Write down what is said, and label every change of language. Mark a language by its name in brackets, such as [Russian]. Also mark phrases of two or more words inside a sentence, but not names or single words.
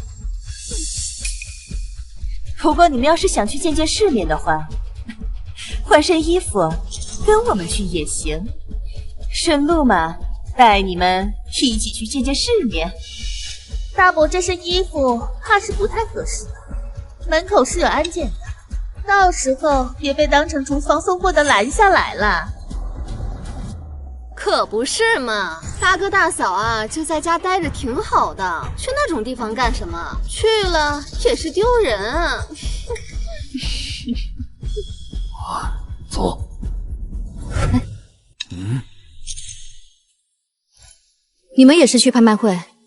[Chinese] 不過你們要是想去見見世面的話，換身衣服跟我們去也行。順路嘛，帶你們一起去見見世面。大伯這身衣服怕是不太合適吧？門口是有安檢的，到時候別被當成廚房送貨的攔下來了。可不是嘛，大哥大嫂啊，就在家待着挺好的，去那種地方幹什麼？去了也是丟人啊。走。你們也是去拍賣會？